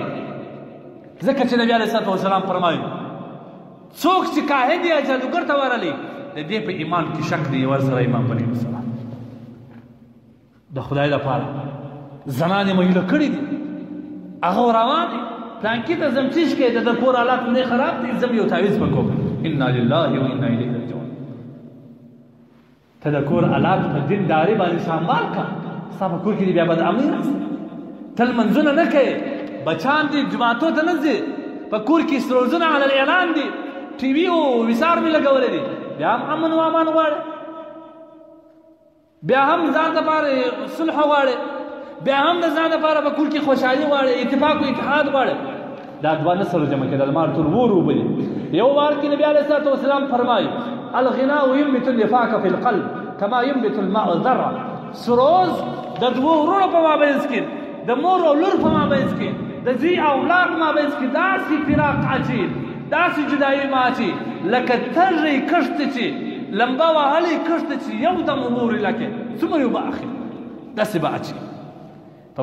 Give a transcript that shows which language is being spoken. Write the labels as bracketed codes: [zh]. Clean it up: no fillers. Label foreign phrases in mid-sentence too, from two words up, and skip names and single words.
[ps] ځکه چې نبي [ar] علیه الصلاة والسلام [ps] فرمایي څوک چې کاهن یا جادوګر ته ورغلی د دې په ایمان کې شک دی، ورسره ایمان بني مسلمان. د خدای لپاره زنانې مهیله کړي دي، هغه روان دي پلانکي ته ځم چې شکې د کور حالات نه خراب دي، ځم یو تعویذ وکړم. [ar] انا لله و انا الیه راجعون. [ps] ته د کور حالات په دینداري باندې سنبال کړه، ستا په کور کې دې بیا بدامني راسي، ته لمنځونه نه کوې، بچان دي جماعتو ته نه ځي، په کور کې سروزونه علی الاعلان دي، ټي وي او ویسار مې لګولی دي، بیا هم امن و امان غواړې، بیا هم ځان دپاره صلح غواړې، بیا هم د ځان دپاره په کور کې خوشحالي غواړې، اتفاق و اتحاد غواړې. دا دوه نه سره جمع کېدل، مار ټول ور اوبه دي. یو وار کې نبي [ar] علیه الصلاة والسلام فرمایي الغناء ينبت النفاق في القلب كما ينبت الماء الذره. [ps] سروز د دوو ورونو په مابینځ کې، د مور او لور په مابینځ کې، د زوی او اولاد په مابینځ کې داسې فراق اچي، داسې جدایي ماچي، لکه تږی کښت چې لمبه وهلی کښت چې یو دم اوبه ورې لکې څومره اوبه اخلي، داسې به اچي.